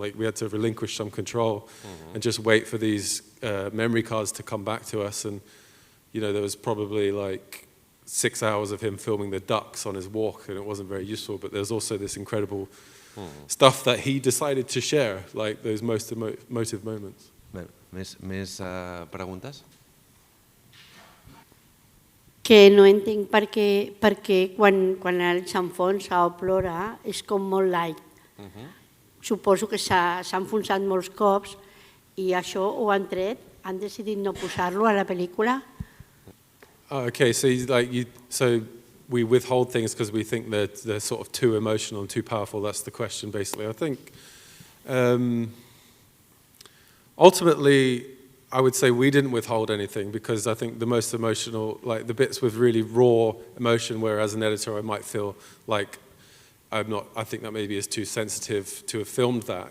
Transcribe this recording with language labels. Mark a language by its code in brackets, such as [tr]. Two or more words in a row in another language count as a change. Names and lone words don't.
[en] Like we had to relinquish some control and just wait for these memory cards to come back to us. And there was probably like 6 hours of him filming the ducks on his walk, and it wasn't very useful. But there's also this incredible stuff that he decided to share, like those most emotive moments. [ca] Més preguntes? Que no entenc perquè quan el s'enfonsa o plora és com molt light. Suposo que s'ha enfonsat molts cops i això ho han tret, han decidit no posar-lo a la pel·lícula. [en] Okay, so we withhold things because we think they're sort of too emotional and too powerful. That's the question, basically. I think ultimately, I would say we didn't withhold anything, because I think the most emotional, like the bits with really raw emotion, where as an editor I might feel like I think that maybe is too sensitive to have filmed that.